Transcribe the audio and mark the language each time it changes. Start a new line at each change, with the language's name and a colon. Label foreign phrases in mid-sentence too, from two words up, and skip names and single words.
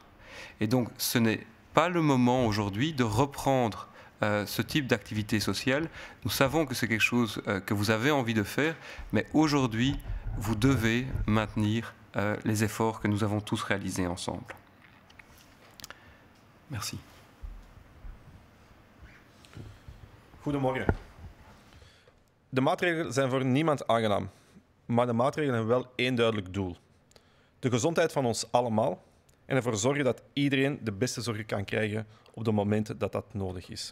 French: Et donc, ce n'est pas le moment aujourd'hui de reprendre ce type d'activité sociale. Nous savons que c'est quelque chose que vous avez envie de faire, mais aujourd'hui, vous devez maintenir les efforts que nous avons tous réalisés ensemble. Merci.
Dutch: Goedemorgen. De maatregelen zijn voor niemand aangenaam, maar de maatregelen hebben wel één duidelijk doel. De gezondheid van ons allemaal en ervoor zorgen dat iedereen de beste zorg kan krijgen op de momenten dat dat nodig is.